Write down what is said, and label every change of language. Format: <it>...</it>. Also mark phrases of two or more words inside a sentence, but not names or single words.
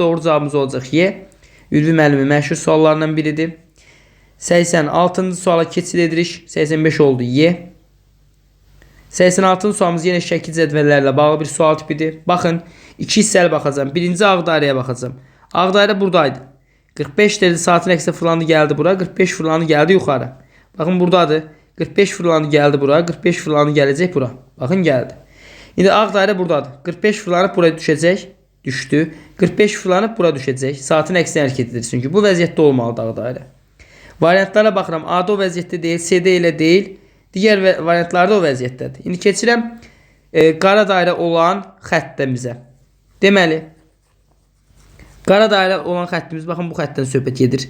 <az>Doğru cavabımız olacaq Y. Ülvi müəllimi məşhur suallarından biridir. 86-cı suala keçid edirik. 85 oldu Y. 86-cı sualımız yenə şəkil cədvəllərlə bağlı bir sual tipidir. Baxın, iki hissəli baxacağım. Birinci ağ dairəyə baxacağım. Ağ dairə buradaydı.</az> <tr>45 derece saatin əksi fırlandı geldi bura. 45 fırlandı geldi yukarı. Bakın buradadır. 45 fırlandı geldi bura. 45 fırlandı gelecek bura. Bakın geldi. Şimdi</tr> <az>ağ dairə buradadır.</az> <tr>45 fırlanıp buraya düşecek. Düştü. 45 fırlanıp buraya düşecek.</tr> <az>Saatin əksi hərəkət edir. Çünki bu vəziyyətdə olmalıdır ağ dairə. Variantlara baxıram. A'da o vəziyyətdə deyil. C'də elə deyil. Digər variantlarda o vəziyyətdədir. İndi keçirəm qara dairə olan xəttəmizə. Deməli, qara dairə olan xəttimiz, baxın bu xəttdən söhbət gedir.</az>